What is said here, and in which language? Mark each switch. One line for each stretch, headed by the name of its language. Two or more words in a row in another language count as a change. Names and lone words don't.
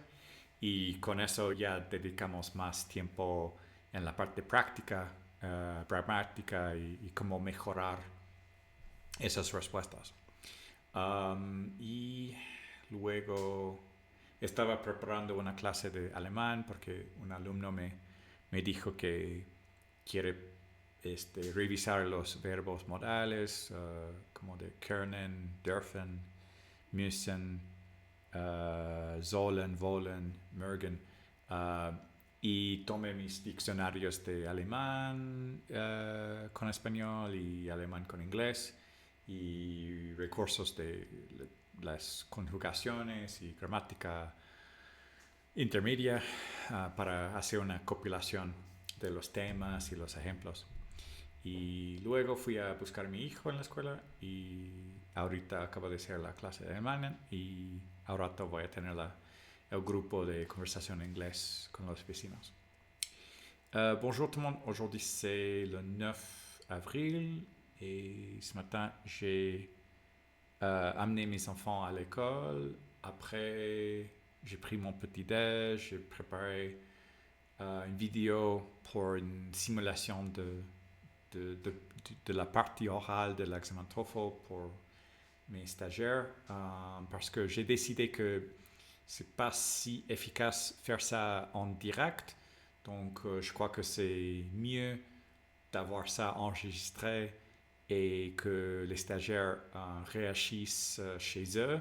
Spanish: Y con eso ya dedicamos más tiempo en la parte práctica, pragmática, y cómo mejorar esas respuestas. Y luego estaba preparando una clase de alemán porque un alumno me dijo que quiere revisar los verbos modales, como de
German: können, dürfen, müssen, sollen, wollen, mögen.
Spanish: Y tomé mis diccionarios de alemán con español y alemán con inglés, y recursos de las conjugaciones y gramática intermedia para hacer una compilación de los temas y los ejemplos. Y luego fui a buscar a mi hijo en la escuela, y ahorita acabo de hacer la clase de alemán, y ahora voy a tener el grupo de conversación en inglés con los vecinos.
French: Bonjour tout le monde, aujourd'hui c'est le 9 avril, et ce matin j'ai amené mes enfants à l'école. Après j'ai pris mon petit déj, j'ai préparé une vidéo pour une simulation de la partie orale de l'examen TOEFL pour mes stagiaires, parce que j'ai décidé que c'est pas si efficace faire ça en direct, donc je crois que c'est mieux d'avoir ça enregistré et que les stagiaires réagissent chez eux.